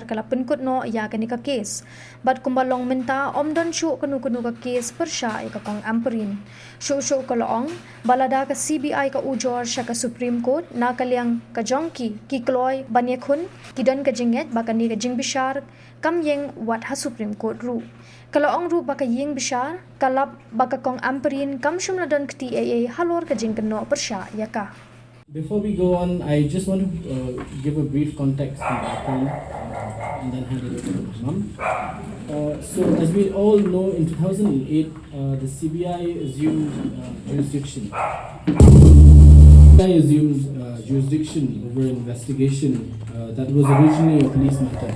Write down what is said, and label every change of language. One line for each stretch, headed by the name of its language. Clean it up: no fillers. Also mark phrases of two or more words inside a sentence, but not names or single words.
Khasi: kala penkut no ya kani ka case but kumbalong Mynta omdon shu kanu ka case persha ka kong Ampareen shu kala ong balada ka CBI ka ujor sya ka Supreme Court na kalyang ka jongki ki kloy banyekhun kidan ka jinget ba kani ka jing bishar kam yeng wat ha Supreme Court ru kalaong ru baka yeng bishar kalap baka kong Ampareen kam shum ladon kti aa halor ka jing kano persha yaka.
English: Before we go on, I just want to give a brief context and background and then hand it over to my mom. So as we all know, in 2008, the CBI assumed jurisdiction. CBI assumed jurisdiction over an investigation that was originally a police matter.